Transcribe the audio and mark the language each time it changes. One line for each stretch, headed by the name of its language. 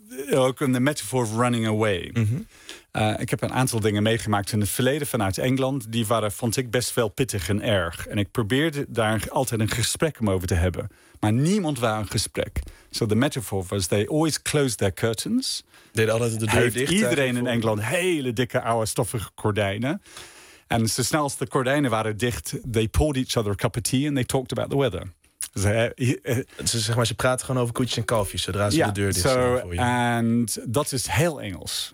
Dutch: Ook een metafoor
English: running away.
Dutch: Ik heb een aantal dingen meegemaakt in het verleden vanuit Engeland. Die waren, vond ik, best wel pittig en erg. En ik probeerde daar altijd een gesprek om over te hebben. Maar niemand wou een gesprek.
English: So the metaphor was, they always closed their curtains.
Dutch: Deden altijd de deur dicht. Iedereen in Engeland hele dikke oude stoffige gordijnen. En zo snel als de gordijnen waren dicht,
English: they poured each other a cup of tea and they talked about the weather.
Dutch: Ze praten gewoon over koetjes en kalfjes zodra ze de deur dicht zijn voor je. En dat is heel Engels.